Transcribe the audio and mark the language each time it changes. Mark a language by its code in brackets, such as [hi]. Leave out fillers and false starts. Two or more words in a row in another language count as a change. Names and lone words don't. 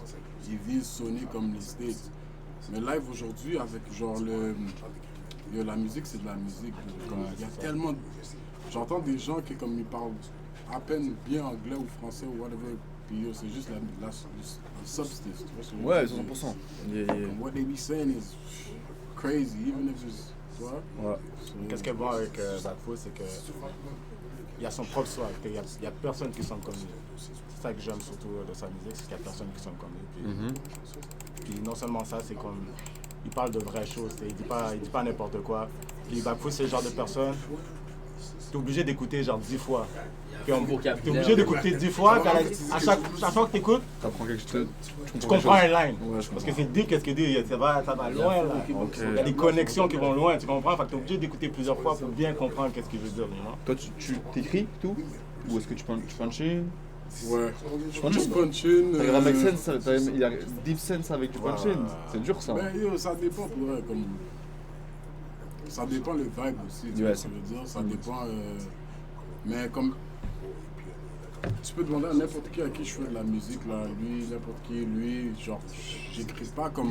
[fr] Ils visent sonner comme les States. Mais live aujourd'hui, avec genre la musique, c'est de la musique. Comme, il y a tellement. J'entends des gens qui, comme ils parlent à peine bien anglais ou français ou whatever, puis c'est juste le substance. Tu vois, Ouais, 100%. [en] Comme what they be saying is crazy, even if it's. [fr] Tu vois? Ouais. Qu'est-ce qui est bon avec Bad-Fou, c'est que il a son propre swag. Il y a personne qui sonne comme lui. C'est ça que j'aime surtout de sa musique, c'est qu'il n'y a personne qui sonne comme lui. Puis non seulement ça, c'est comme il parle de vraies choses. Il dit pas n'importe quoi. Puis Bad-Fou, c'est le genre de personne. T'es obligé d'écouter genre 10 fois. T'es obligé d'écouter 10 fois. À chaque fois que t'écoutes, T'apprends quelque chose. tu comprends un line. Ouais, je Parce que c'est dit, qu'est-ce qu'il dit, ça va loin là. Il y a des connexions qui vont loin, tu comprends? Fait que t'es obligé d'écouter plusieurs fois pour bien comprendre qu'est-ce qu'il veut dire. Toi, tu t'écris tout? Ou est-ce que tu [en] punches in? [fr] Ouais. Je punch-in. T'as grave [en] make sense, [fr] il y a [en] deep sense [fr] avec du [en] punch in. [fr] C'est dur ça. Ben yo, ça dépend pour vrai, comme. Ça dépend le vibe aussi, tu vois ce que je veux dire. Ça dépend. Mais comme. Tu peux demander à n'importe qui à qui je fais de la musique, là, lui, n'importe qui, lui, genre, j'écris pas comme.